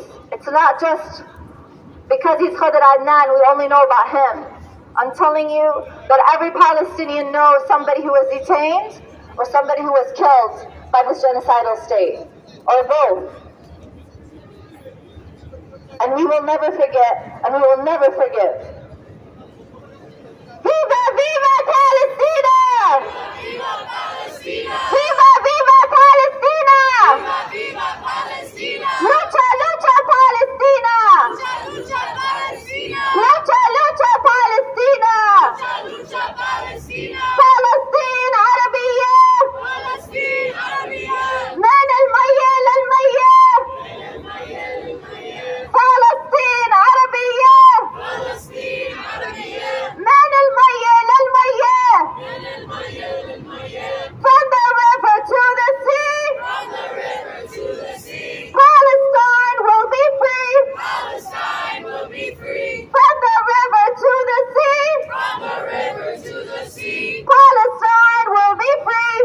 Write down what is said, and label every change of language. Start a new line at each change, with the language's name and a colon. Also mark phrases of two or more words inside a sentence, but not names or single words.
English: It's not just because he's Qadr Adnan, we only know about him. I'm telling you that every Palestinian knows somebody who was detained or somebody who was killed by this genocidal state, or both. And we will never forget, and we will never forgive.
Spanish: Viva, viva Palestina! Viva Palestina! Viva, viva Palestina! Viva Palestina! Lucha, lucha Palestina! Lucha Palestina! Lucha, lucha Palestina! Lucha Palestina!
Arabic: Palestine عربية! Palestine عربية! من الميل للميل! فلسطين عربية! Palestine عربية! من الميل للميل!
English: From the river to the sea! From the river to the sea! Palestine will be free! Palestine will be free! From the river to the sea! From the river to the sea! Palestine will be free!